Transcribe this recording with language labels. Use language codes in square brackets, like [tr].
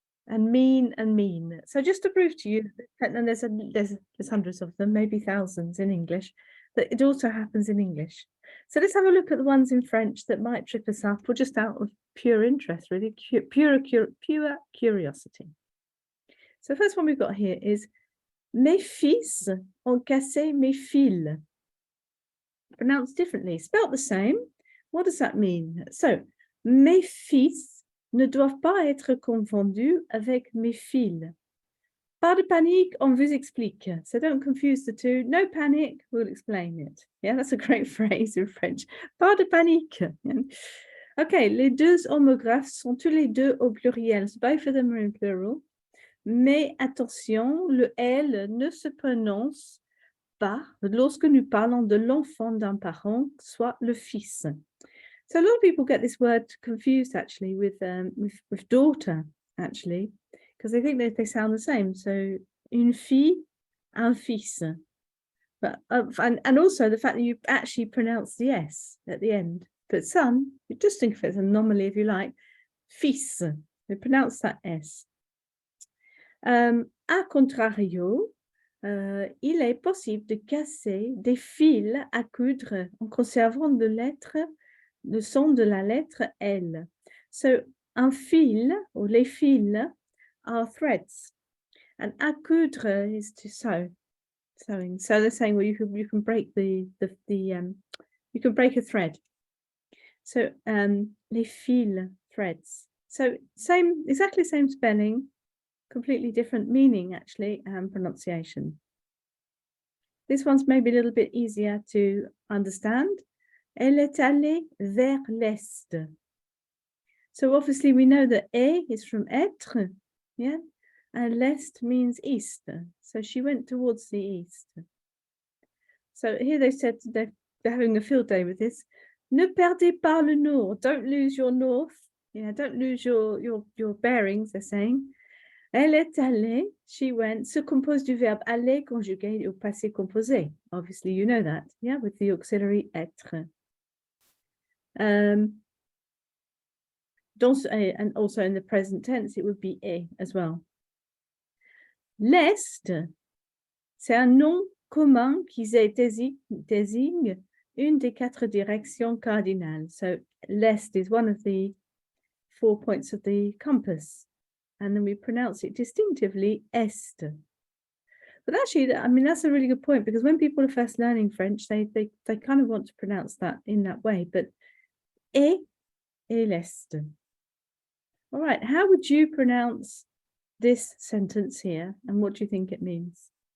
[en] And mean and mean. So just to prove to you, and there's hundreds of them, maybe thousands in English, that it also happens in English. So let's have a look at the ones in French that might trip us up, or just out of pure interest, really, pure curiosity. So the first one we've got here is [fr] mes fils ont cassé mes fils. [en] Pronounced differently, spelt the same. What does that mean? [fr] So, mes fils ne doivent pas être confondus avec mes fils. Pas de panique, on vous explique. [en] So don't confuse the two. No panic, we'll explain it. Yeah, that's a great phrase in French. [fr] Pas de panique. Okay, les deux homographes sont tous les deux au pluriel. [en] So both of them are in plural. [fr] Mais attention, le L ne se prononce pas lorsque nous parlons de l'enfant d'un parent, soit le fils. [en] So a lot of people get this word confused actually with daughter, actually, because they think they sound the same. So [fr] une fille, un fils. [en] But and also the fact that you actually pronounce the S at the end. But some, you just think of it as an anomaly if you like, fils. They pronounce that S. [fr] A contrario, il est possible de casser des fils à coudre en conservant le son de la lettre L. [en] So, un fil, or les fils, are threads. And à coudre is to sew, sewing. So they're saying, well, you can break you can break a thread. So, les fils, threads. So exactly same spelling, completely different meaning actually, and pronunciation. This one's maybe a little bit easier to understand. [fr] Elle est allée vers l'est. [en] So obviously we know that est is from être, yeah, and l'est means east. So she went towards the east. So here they said they're having a field day with this. [fr] Ne perdez pas le nord. [en] Don't lose your north. Yeah, don't lose your bearings, they're saying. [fr] Elle est allée, [en] she went, [fr] se compose du verbe aller conjugué au passé composé. [en] Obviously, you know that, yeah, with the auxiliary être. And also in the present tense, it would be est as well. [fr] L'est, c'est un nom commun qui désigne une des 4 directions cardinales. [en] So l'est is one of the 4 points of the compass. And then we pronounce it distinctively est. But actually, I mean, that's a really good point, because when people are first learning French, they kind of want to pronounce that in that way. But et l'est. All right, how would you pronounce this sentence here, and what do you think it means?